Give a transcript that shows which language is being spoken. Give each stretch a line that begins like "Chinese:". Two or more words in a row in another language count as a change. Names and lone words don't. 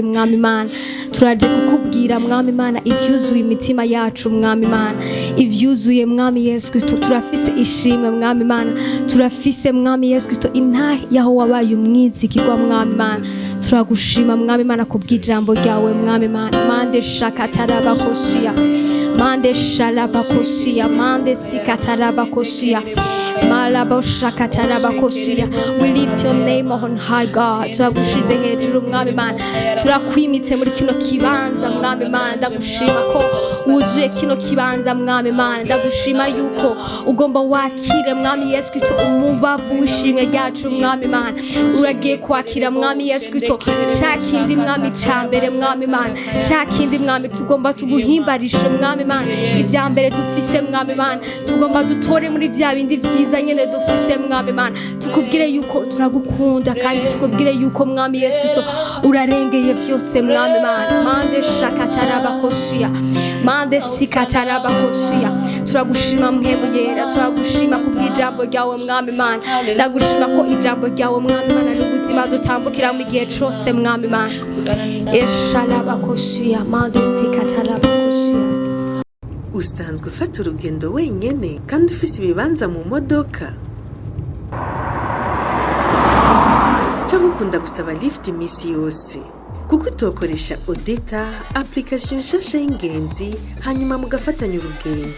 Rundi: Mwami Imana, turaje kukubwira Mwami Imana ivyuzuye imitima yacu. Mwami Imana, ivyuzuye Mwami Yesu Kristo. Turafise ishimwe Mwami Imana, turafise Mwami Yesu Kristo intahe yaho wabaye umwizigirwa. Mwami Imana, turagushima Mwami Imana kubw'ijambo ryawe. Mwami Imana, mande shakatarabakoshia, mande shalabakoshia, mande sikatarabakoshia, malaboshakatarabakoshia.
English: We lift your name on high God.
Rundi: Turagushize hejuru Mwami Imana, turakwimitse muri kino kibanza Mwami Imana. Ndagushima ko wuzuye kino kibanza Mwami Imana. Ndagushima yuko ugomba wakire Mwami Yesu Kristo umubavu w'ishimwe ryacu Mwami Imana. Uragiye kwakira Mwami Yesu Kristo cakindi Mwami cambere Mwami Imana, cakindi Mwami tugomba tuguhimbarishe Mwami Imana. Ivya mbere dufise Mwami Imana tugomba dutore muri vya bindi vyiza nyene dufise Mwami Imana. Tukubwire yuko turagukunda kandi tukubwire yuko Mwami Yesu Kristo urarengeye vyose Mwami Imana. Mande shakatarabakoshia, mande sikatarabakoshia. Turagushima Mpemu Yera, turagushima kubw'ijambo ryawe Mwami Imana. Ndagushima ko ijambo ryawe Mwami Imana ari ubuzima dutambukira mu gihe cose Mwami Imana. Eshalabakoshia, mande sikatarabakoshia. usanzwe ufata urugendo wenyene kandi ufise ibibanza mu modoka cyangwa ukunda gusaba lift imisi yose kuko utokoresha odeta application nshasha y'ingenzi hanyuma mugafatanya urugendo.